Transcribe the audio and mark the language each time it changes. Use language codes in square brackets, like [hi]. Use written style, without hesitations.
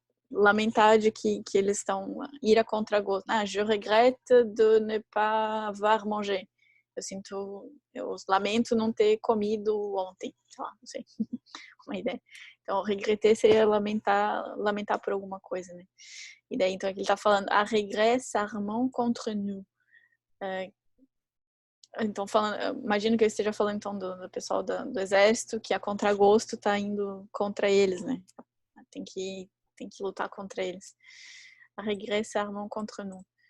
[pt] Lamentar de que eles estão ir a contragosto. [fr] Je regrette de ne pas avoir mangé. [pt] Eu lamento não ter comido ontem, sei lá, não sei, uma ideia. Então, regretter seria lamentar por alguma coisa, né? E daí, então, aqui ele está falando, [fr] a regret s'armant contre nous. [pt] Então, imagino que eu esteja falando, então, do pessoal do exército, que a contragosto está indo contra eles, né? Tem que lutar contra eles. [fr] A regret s'armant contre nous.